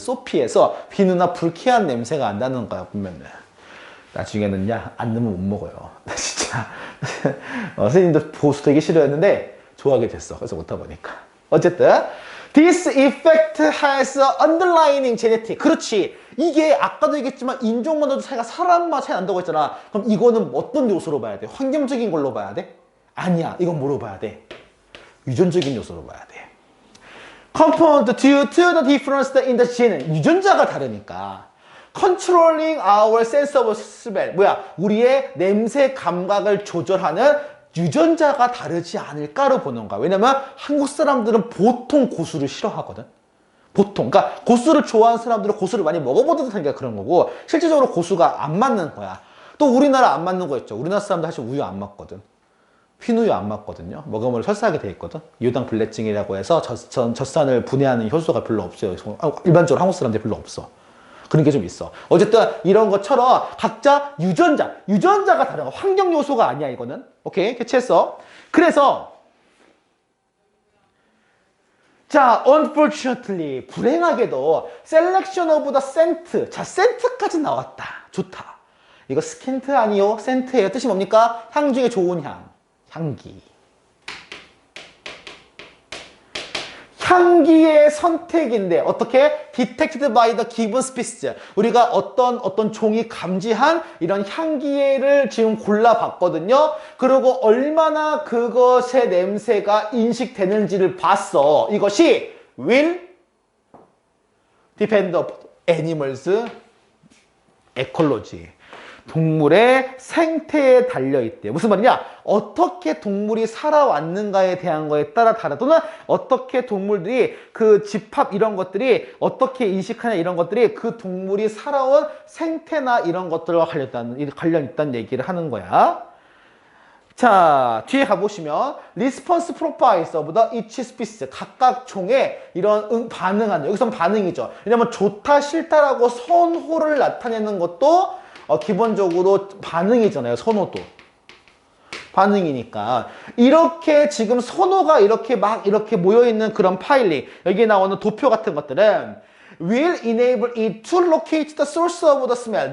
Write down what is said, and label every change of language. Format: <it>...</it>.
<ko>소피에서 비누나 불쾌한 냄새가 안 나는 거야, 보면은. 나중에는 안 넣으면 못 먹어요. 나 진짜 선생님도 보수 되게 싫어했는데 좋아하게 됐어. 그래서 먹다 보니까.</ko> <en>어쨌든 This effect has underlying genetic.</en> <ko>그렇지. 이게 아까도 얘기했지만 인종마다도 차이가 사람마다 차이 난다고 했잖아. 그럼 이거는 어떤 요소로 봐야 돼? 환경적인 걸로 봐야 돼? 아니야. 이건 뭐로 봐야 돼? 유전적인 요소로 봐야 돼.</ko> <en>Compound due to the difference in the gene.</en> <ko>유전자가 다르니까.</ko> <en>Controlling our sense of smell.</en> <ko>뭐야? 우리의 냄새 감각을 조절하는 유전자가 다르지 않을까로 보는 거야. 왜냐면 한국 사람들은 보통 고수를 싫어하거든. 보통. 그러니까 고수를 좋아하는 사람들은 고수를 많이 먹어보던 사니까 그런 거고, 실제적으로 고수가 안 맞는 거야. 또 우리나라 안 맞는 거 있죠. 우리나라 사람들 사실 우유 안 맞거든. 흰우유 안 맞거든요. 먹으면 설사하게 돼 있거든. 유당불내증이라고 해서 젖산을 분해하는 효소가 별로 없어요. 일반적으로 한국 사람들이 별로 없어. 그런 게 좀 있어. 어쨌든 이런 것처럼 각자 유전자가 다른 거. 환경 요소가 아니야, 이거는. 오케이, 캐치했어.</ko> <en>그래서 자, unfortunately, 불행하게도 selection of the scent.</en> <ko>자, scent까지 나왔다. 좋다. 이거 스킨트 아니요? 센트예요. 뜻이 뭡니까? 향 중에 좋은 향. 향기. 향기의 선택인데 어떻게?</ko> <en>Detected by the given species.</en> <ko>우리가 어떤 종이 감지한 이런 향기를 지금 골라봤거든요. 그리고 얼마나 그것의 냄새가 인식되는지를 봤어.</ko> <en>이것이 will depend on animals ecology.</en> <ko>동물의 생태에 달려있대. 무슨 말이냐? 어떻게 동물이 살아왔는가에 대한 거에 따라 다르 또는 어떻게 동물들이 그 집합 이런 것들이 어떻게 인식하냐 이런 것들이 그 동물이 살아온 생태나 이런 것들과 관련 있다는 얘기를 하는 거야.</ko> <en>자, 뒤에 가보시면 response profiles of the each species.</en> <ko>각각 종의 이런 반응하는, 여기선 반응이죠. 왜냐면 좋다 싫다라고 선호를 나타내는 것도 기본적으로 반응이잖아요. 선호도. 반응이니까. 이렇게 지금 선호가 이렇게 모여있는 그런 파일링, 여기에 나오는 도표 같은 것들은</ko> <en>will enable it to locate the source of the smell.</en>